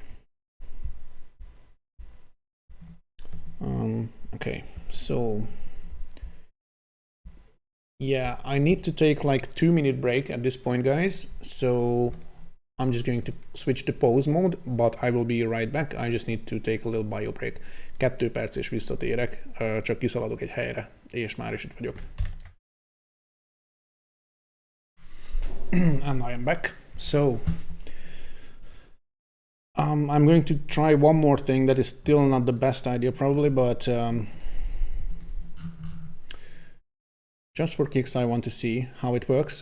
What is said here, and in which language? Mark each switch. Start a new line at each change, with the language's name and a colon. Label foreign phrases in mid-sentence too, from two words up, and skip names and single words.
English: Okay, so yeah, I need to take like 2-minute break at this point, guys. So I'm just going to switch to pause mode, but I will be right back. I just need to take a little bio break.
Hungarian: 2 perc és visszatérek, csak kiszaladok egy helyre, és már is itt vagyok.
English: And I am back. So I'm going to try one more thing that is still not the best idea probably, but just for kicks I want to see how it works.